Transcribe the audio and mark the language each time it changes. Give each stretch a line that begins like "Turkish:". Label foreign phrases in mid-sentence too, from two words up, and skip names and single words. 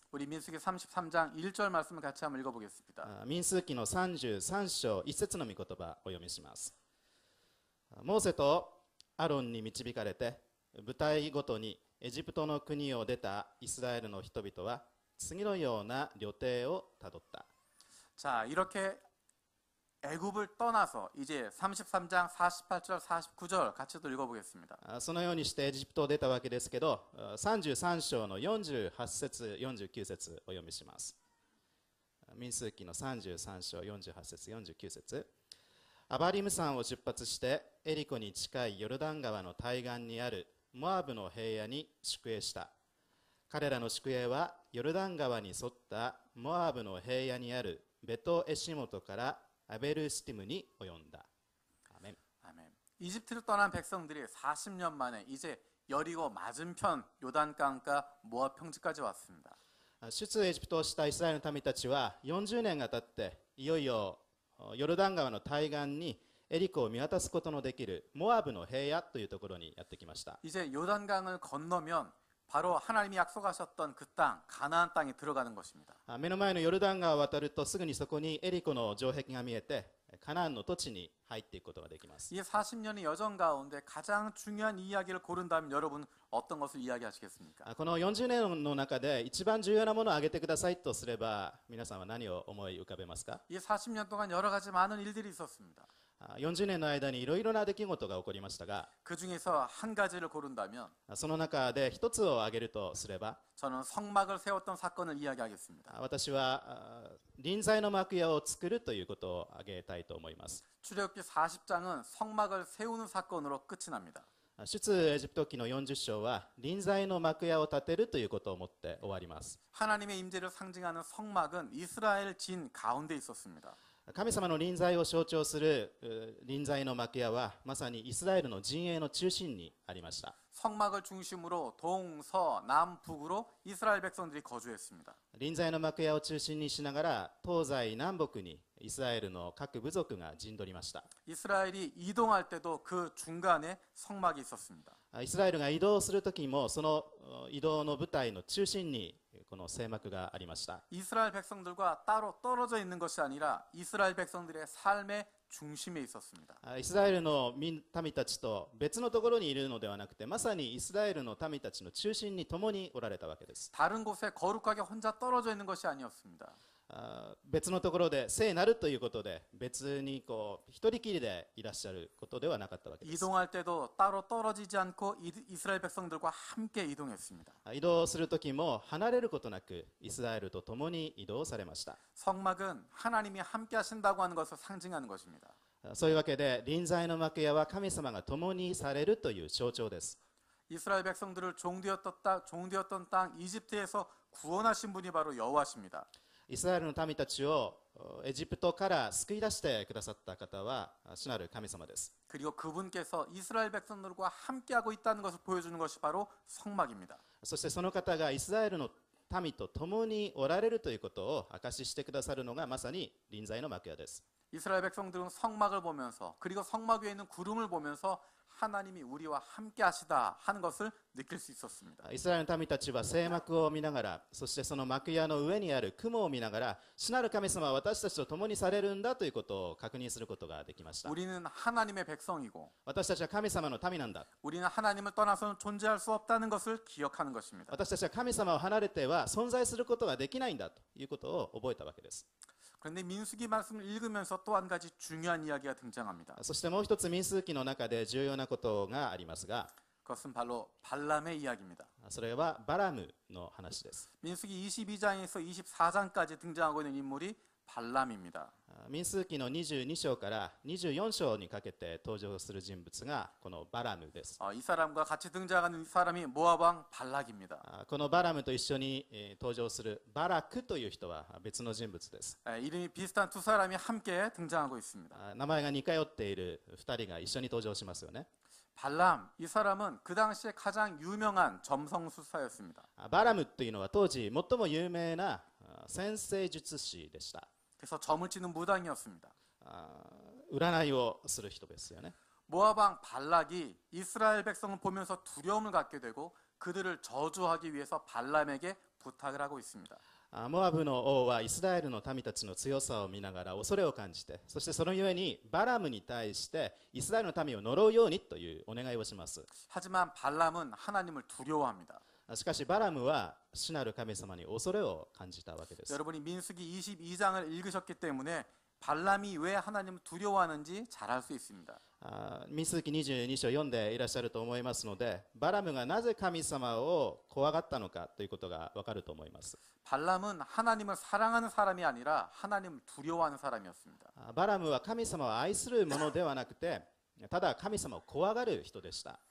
Korean: 우리 민수기 33장 1절 말씀을 같이 한번 읽어보겠습니다.
Japanese: 民数記の33章1節の御言葉をお読みします。モーセとアロンに導かれて部隊ごとにエジプトの国を出たイスラエルの人々は次のような旅程をたどった。
Korean: 자, 이렇게 애굽을 떠나서 이제 33장 48절 49절 같이 또 읽어보겠습니다.
Japanese: そのようにしてエジプトを出たわけですけど、33章の48節49節お読みします。民数記の33章48節49節、アバリム山を出発してエリコに近いヨルダン川の対岸にあるモアブの平野に宿営した。彼らの宿営はヨルダン川に沿ったモアブの平野にあるベトエシモトからアベルシティムに及んだ。アメン。
Korean: 아멘. 이집트를 떠난 백성들이 40년 만에 이제 여리고 맞은편 요단강가 모압 평지까지 왔습니다.
Japanese: 出エジプトをしたイスラエルの民たちは40年が経っていよいよヨルダン川の対岸にエリコを見渡すことのできるモアブの平野というところにやってきました。
Korean: 이제 요단강을 건너면 바로 하나님이 약속하셨던 그 땅, 가나안 땅에 들어가는 것입니다.
Japanese: 目の前のヨルダン川を渡るとすぐにそこにエリコの城壁が見えてカナンの土地に入っていくことができます。
Korean: 이 40년의 여정 가운데 가장 중요한 이야기를 고른다면 여러분 어떤 것을 이야기하시겠습니까?
Japanese: この40年の中で一番重要なものを挙げてくださいとすれば皆さんは何を思い浮かべますか？
Korean: 이 40년 동안 여러 가지 많은 일들이 있었습니다.
Japanese: 40 年の間にいろいろな出来事が起こりましたが、
Korean: 그 중에서 한 가지를 고른다면
Japanese: その中で一つを挙げるとすれば、
Korean: 저는 성막을 세웠던 사건을 이야기하겠습니다.
Japanese: 私は臨在の幕屋を作るということを挙げたいと思います。
Korean: 출애굽기 40장은 성막을 세우는 사건으로 끝이 납니다.
Japanese: 出エジプト記の40章は臨在の幕屋を建てるということをもって終わります。
Korean: 하나님의 임재를 상징하는 성막은 이스라엘 진 가운데 있었습니다.
Japanese: 神様の臨在を象徴する臨在の幕屋はまさにイスラエルの陣営の中心にありました。
Korean: 성막을 중심으로 동서 남북으로 이스라엘 백성들이 거주했습니다.
Japanese: 臨在の幕屋を中心にしながら東西南北にイスラエルの各部族が陣取りました。
Korean: 이스라엘이 이동할 때도 그 중간에 성막이 있었습니다.
Japanese: イスラエルが移動するときもその移動の部隊の中心にこの聖幕がありました。
Korean: 이스라엘 백성들과 따로 떨어져 있는 것이 아니라 이스라엘 백성들의 삶의 중심에 있었습니다.
Japanese: イスラエルの民たちと別のところにいるのではなくて、まさにイスラエルの民たちの中心に共におられたわけです。
Korean: 다른 곳에 거룩하게 혼자 떨어져 있는 것이 아니었습니다.
Japanese: 別のところで聖なるということで別に一人きりでいらっしゃることではなかったわけです。
Korean: 이동할 때도 따로 떨어지지 않고 이스라엘 백성들과 함께 이동했습니다.
Japanese: 移動するときも離れることなくイスラエルと共に移動されました。
Korean: 성막은 하나님이 함께 하신다고 하는 것을 상징하는 것입니다.
Japanese: そういうわけで臨在の幕屋は神様が共にされるという象徴です。
Korean: 이스라엘 백성들을 종되었던 땅 이집트에서 구원하신 분이 바로 여호와십니다.
Japanese: イスラエルの民たちをエジプトから救い出してくださった方は主なる神様です。
Korean: 그리고 그분께서 이스라엘 백성들과 함께하고 있다는 것을 보여주는 것이 바로 성막입니다.
Japanese: そしてその方がイスラエルの民と共におられるということを証ししてくださるのがまさに臨在の幕屋です。
Korean: 이스라엘 백성들은 성막을 보면서 그리고 성막 위에 있는 구름을 보면서 하나님이 우리와 함께 하시다 하는 것을 느낄 수 있었습니다.
Japanese: イスラエルの民たちは聖幕を見ながら、そしてその幕屋の上にある雲を見ながら、主なる神様は私たちと共にされるんだということを確認することができました。
Korean: 우리는 하나님의 백성이고
Japanese: 私たちは神様の民なんだ。
Korean: 우리는 하나님을 떠나서는 존재할 수 없다는 것을 기억하는 것입니다.
Japanese: 私たちは神様を離れては存在することができないんだということを覚えたわけです。
Korean: 그런데 민수기 말씀을 읽으면서 또 한 가지 중요한 이야기가 등장합니다.
Japanese: そしてもう一つ民数記の中で重要なことがありますが、
Korean: 그것은 바로 발람의 이야기입니다.
Japanese: それはバラムの話です。
Korean: 민수기 22장에서 24장까지 등장하고 있는 인물이 발람입니다.
Japanese: 民数記の22章から24章にかけて登場する人物がこのバラムです。
Korean: 이 사람과 같이 등장하는 사람이 모압 왕 발락입니다.
Japanese: このバラムと一緒に登場するバラクという人は別の人物です。
Korean: 이름이 비슷한 두 사람이 함께 등장하고 있습니다.
Japanese: 名前が似通っている2人が一緒に登場しますよね。
Korean: 발람, 이 사람은 그 당시에 가장 유명한 점성술사였습니다.
Japanese: バラムというのは当時最も有名な占星術師でした。
Korean: 그래서 점을 치는 무당이었습니다.
Japanese: 占いをする人ですよね。
Korean: 모압 왕 발락이 이스라엘 백성을 보면서 두려움을 갖게 되고 그들을 저주하기 위해서 발람에게 부탁을 하고 있습니다.
Japanese: モアブの王はイスラエルの民たちの強さを見ながら恐れを感じて、そしてそのゆえにバラムに対してイスラエルの民を呪うようにというお願いをします。
Korean: 하지만 발람은 하나님을 두려워합니다.
Japanese: しかしバラムは主なる神様に恐れを感じたわけです。
Korean: 여러분이 민수기 22장을 읽으셨기 때문에 발람이 왜 하나님을 두려워하는지 잘 알 수 있습니다.
Japanese: 民数記22章読んでいらっしゃると思いますので、バラムがなぜ神様を怖がったのかということがわかると思います。
Korean: 발람은 하나님을 사랑하는 사람이 아니라 하나님을 두려워하는 사람이었습니다.
Japanese: バラムは神様を愛するものではなくて、ただ神様を怖がる人でした。